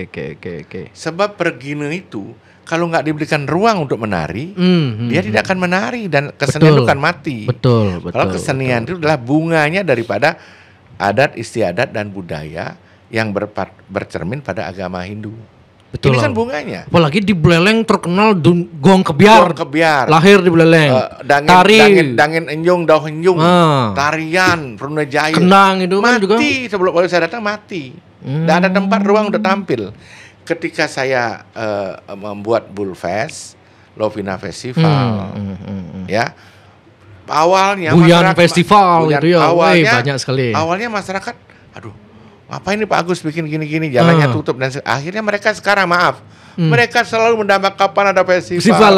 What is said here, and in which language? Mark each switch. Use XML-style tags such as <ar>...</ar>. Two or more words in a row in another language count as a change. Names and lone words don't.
<id>Sebab pergino itu kalau nggak diberikan ruang untuk menari, dia tidak akan menari dan kesenian itu kan mati. Betul. Kalau kesenian itu adalah bunganya daripada adat istiadat dan budaya yang bercermin pada agama Hindu. Betul. Ini kan bunganya. Apalagi di Buleleng terkenal gong kebiar. Gong kebiar. Lahir di Buleleng.</id> <ban>Dangin enjung, dauh enjung, tarian, Prunejaya.</ban> <id>Kenang itu kan juga. Mati sebelum saya datang mati. Tidak ada tempat ruang untuk tampil. Ketika saya membuat Bullfest, Lovina Festival, ya. Awalnya Buyan Festival gitu ya. Awalnya banyak sekali. Awalnya masyarakat, aduh, ngapain nih Pak Agus bikin gini-gini, jalannya tutup dan akhirnya mereka sekarang mereka selalu mendapat kapan ada festival</id>